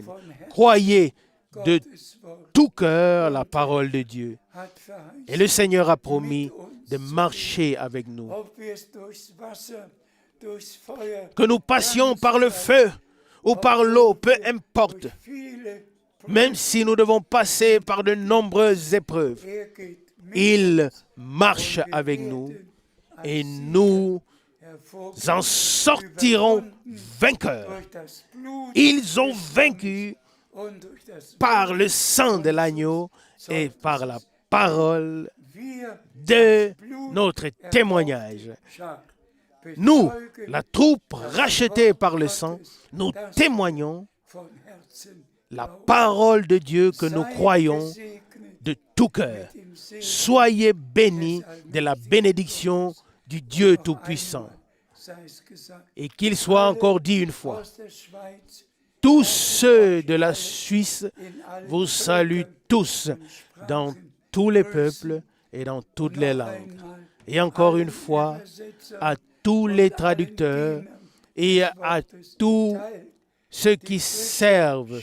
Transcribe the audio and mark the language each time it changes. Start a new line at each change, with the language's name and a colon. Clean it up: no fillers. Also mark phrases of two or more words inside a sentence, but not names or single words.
French: Croyez de tout cœur la parole de Dieu. Et le Seigneur a promis de marcher avec nous.
German: durchs Feuer,
French: que nous passions par le feu ou par l'eau, peu importe,
German: durch viele
French: même si nous devons passer par de nombreuses épreuves,
German: geht mit
French: il marche avec nous et nous en sortirons vainqueurs.
German: durch das Blut
French: Ils ont vaincu
German: und durch das
French: par le sang de l'agneau et par la parole
German: wir
French: de notre témoignage. Nous, la troupe rachetée par le sang, nous témoignons
German: von Herzen
French: la parole de Dieu que nous croyons
German: gesegnet
French: de tout cœur.
German: im Segen
French: Soyez bénis de la bénédiction du Dieu Tout-Puissant.
German: sei es gesagt.
French: Et qu'il soit encore dit une fois,
German: Aus der Schweiz
French: tous ceux de la Suisse
German: in allen
French: vous saluent tous dans tous les peuples et dans toutes les langues. Et encore une fois, à tous les traducteurs et à tous ceux qui servent